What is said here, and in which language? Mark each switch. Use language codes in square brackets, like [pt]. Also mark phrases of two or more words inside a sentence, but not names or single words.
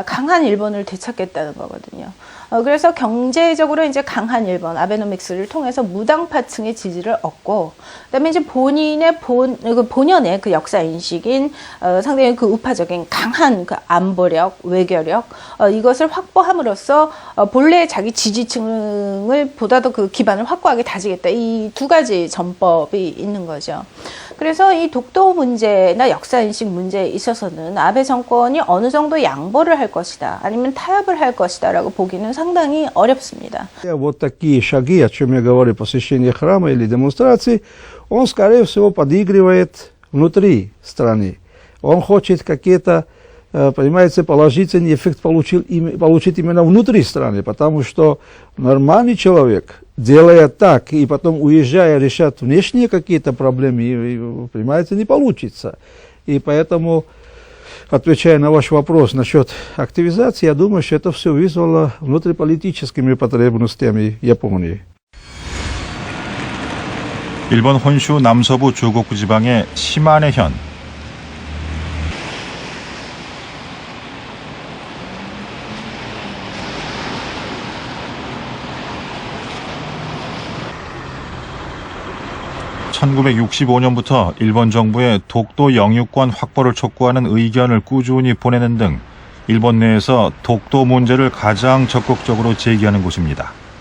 [ko] 강한 일본을 되찾겠다는 거거든요. 그래서 경제적으로 이제 강한 일본, 아베노믹스를 통해서 무당파층의 지지를 얻고, 그다음에 이제 본인의 본연의 그 역사 인식인 상당히 그 우파적인 강한 그 안보력, 외교력 이것을 확보함으로써 본래 자기 지지층을 보다도 그 기반을 확고하게 다지겠다. 이 두 가지 전법이 있는 거죠. 그래서 이 독도 문제나 역사인식 문제에 있어서는 아베 정권이 어느 정도 양보를 할 것이다, 아니면 타협을 할 것이다라고 보기는 상당히 어렵습니다. [ru] Вот такие шаги, о чем я говорю, посещение храма или демонстрации, он, скорее всего, подыгрывает внутри страны. Он хочет какие-то, понимаете, положительный эффект получить именно внутри страны, потому что нормальный человек, делая так и потом уезжая решать внешние какие-то проблемы, понимаете, не получится. И поэтому, отвечая на ваш вопрос насчет активизации, я думаю, что это все вызвало внутриполитическими потребностями Японии. [ko] 일본 혼슈 남서부 주곡구 지방의 시마네현. (1965년부터) 일본 정부의 독도 영유권 확보를 촉구하는 의견을 꾸준히 보내는 등 일본 내에서 독도 문제를 가장 적극적으로 제기하는 곳입니다.